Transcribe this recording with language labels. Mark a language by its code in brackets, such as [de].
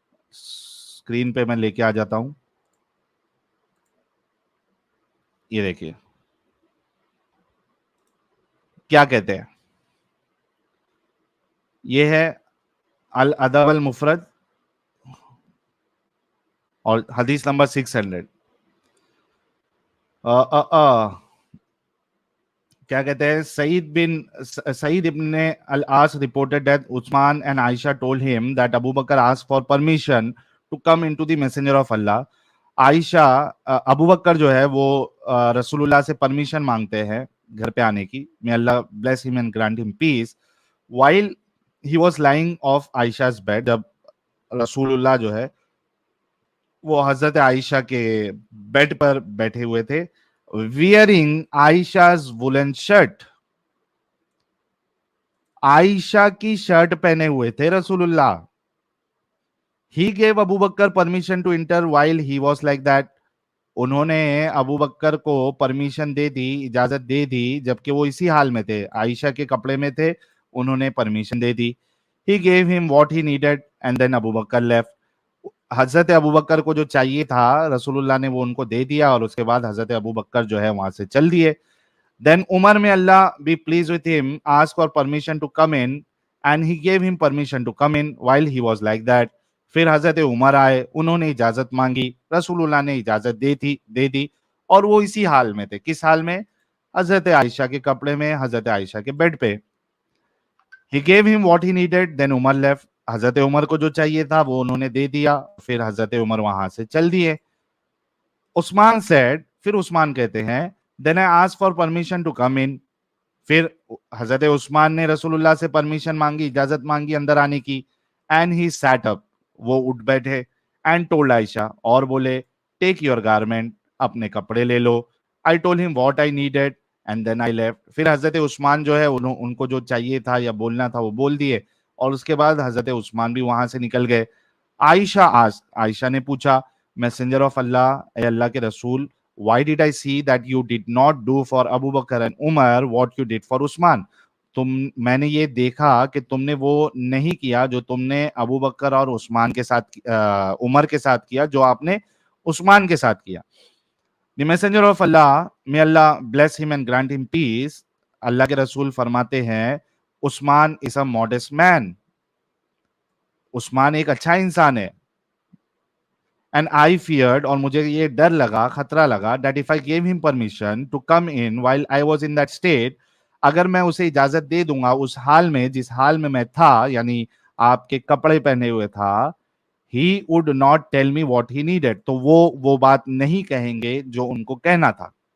[ur] Screen پہ میں لے کے آ جاتا ہوں, یہ دیکھیے کیا کہتے ہیں. یہ ہے الادب المفرد اور حدیث نمبر 600. [en] کیا کہتے ہیں, سعید ابن العاص reported that Uthman and Aisha told him that Abu Bakr asked for permission to come into the messenger of Allah. [ur] عائشہ, ابو بکر جو ہے وہ رسول اللہ سے پرمیشن مانگتے ہیں گھر پہ آنے کی. [en] may Allah bless him and grant him peace. while he was lying off Aisha's bed, [ur] جب رسول اللہ جو ہے وہ حضرت عائشہ کے بیڈ پر بیٹھے ہوئے تھے, [en] wearing Aisha's woolen shirt, [ur] عائشہ کی شرٹ پہنے ہوئے تھے رسول اللہ. [en] He gave Abu Bakr permission to enter while he was like that. [ur] انہوں نے ابو بکر کو پرمیشن دے دی, اجازت دے دی جبکہ وہ اسی حال میں تھے, عائشہ کے کپڑے میں تھے, انہوں نے permission they the. [en] He gave him what he needed and then Abu Bakr left. [ur] حضرت ابو بکر کو جو چاہیے تھا رسول اللہ نے وہ ان کو دے دیا, اور اس کے بعد حضرت ابو بکر جو ہے وہاں سے چل دیے. [en] Then Umar, may Allah be pleased with him, asked for permission to come in and he gave him permission to come in while he was like that. [ur] پھر حضرت عمر آئے, انہوں نے اجازت مانگی, رسول اللہ نے اجازت دے دی اور وہ اسی حال میں تھے. کس حال میں؟ حضرت عائشہ کے کپڑے میں, حضرت عائشہ کے بیڈ پہ. [en] He gave him what he needed, then Umar left. [ur] حضرت عمر کو جو چاہیے تھا وہ انہوں نے دے دیا, پھر حضرت عمر وہاں سے چل دیے. [en] Uthman said, [ur] پھر عثمان کہتے ہیں, [en] then I asked for permission to come in. [ur] پھر حضرت عثمان نے رسول اللہ سے پرمیشن مانگی, اجازت مانگی اندر آنے کی. [en] And he sat up, [ur] وہ اٹھ بیٹھے, [en] and told Aisha, [ur] اور بولے, [en] take your garment, [ur] اپنے کپڑے لے لو. [en] I told him what I needed and then I left. [ur] پھر حضرت عثمان جو ہے ان کو جو چاہیے تھا یا بولنا تھا وہ بول دیے, اور اس کے بعد حضرت عثمان بھی وہاں سے نکل گئے. عائشہ نے پوچھا, [en] messenger of Allah, [ur] اے اللہ کے رسول, [en] why did I see that you did not do for Abu Bakr and Umar what you did for Usman? [ur] میں نے یہ دیکھا کہ تم نے وہ نہیں کیا جو تم نے ابو بکر اور عثمان کے ساتھ, عمر کے ساتھ کیا جو آپ نے عثمان کے ساتھ کیا. [en] The messenger of Allah, may Allah bless him and grant him peace, [ur] اللہ کے رسول فرماتے ہیں, [en] Usman is a modest man, [ur] عثمان ایک اچھا انسان ہے. [en] And I feared, [ur] اور مجھے یہ ڈر لگا, خطرہ لگا, [en] that if I gave him permission to come in while I was in that state, [ur] اگر میں اسے اجازت دے دوں گا اس حال میں جس حال میں میں تھا, یعنی آپ کے کپڑے پہنے ہوئے تھا, [en] he would not tell me what he needed, [ur] تو وہ بات نہیں کہیں گے جو ان کو کہنا تھا.